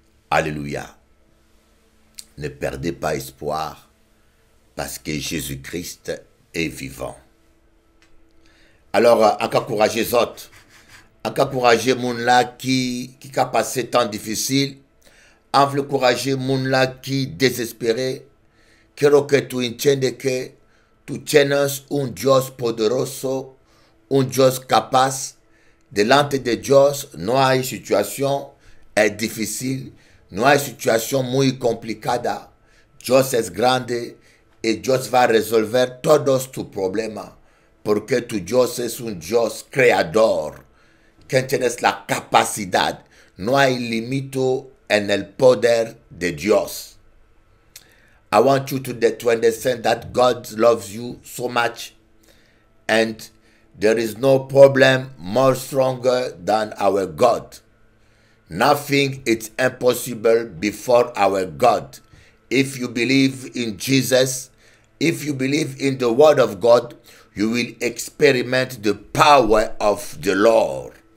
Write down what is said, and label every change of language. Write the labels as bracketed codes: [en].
[fr] Alléluia. Ne perdez pas espoir parce que Jésus-Christ est vivant. Alors, encouragez les autres, encouragez les gens qui a passé temps difficile, encouragez les gens qui désespérés. [es] Quiero que tú entiendas que tú tienes un Dios poderoso, un Dios capaz, delante de Dios no hay situación difícil, no hay situación muy complicada. Dios es grande y Dios va a resolver todos tus problemas, porque tu Dios es un Dios creador, que tienes la capacidad, no hay límite en el poder de Dios. [en] I want you to understand that God loves you so much, and there is no problem more stronger than our God. Nothing is impossible before our God. If you believe in Jesus, if you believe in the word of God, you will experiment the power of the Lord.